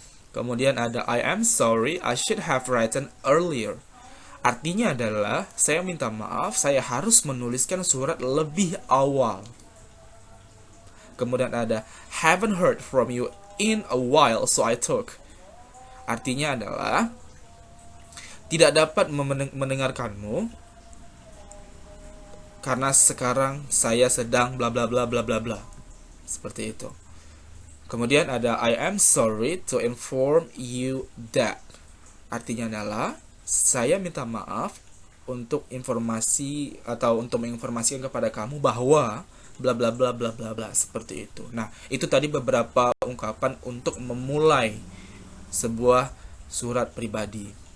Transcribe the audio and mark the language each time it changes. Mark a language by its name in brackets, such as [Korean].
[Indonesian] Kemudian ada [English] I am sorry, I should have written earlier. [Indonesian] Artinya adalah saya minta maaf, saya harus menuliskan surat lebih awal. Kemudian ada [English] haven't heard from you in a while, so I took. [Indonesian] Artinya adalah tidak dapat mendengarkanmu karena sekarang saya sedang bla bla bla bla bla bla. Seperti itu. Kemudian ada [English] I am sorry to inform you that. [Indonesian] Artinya adalah saya minta maaf untuk informasi atau untuk menginformasikan kepada kamu bahwa bla bla bla bla bla bla, seperti itu. Nah, itu tadi beberapa ungkapan untuk memulai sebuah surat pribadi.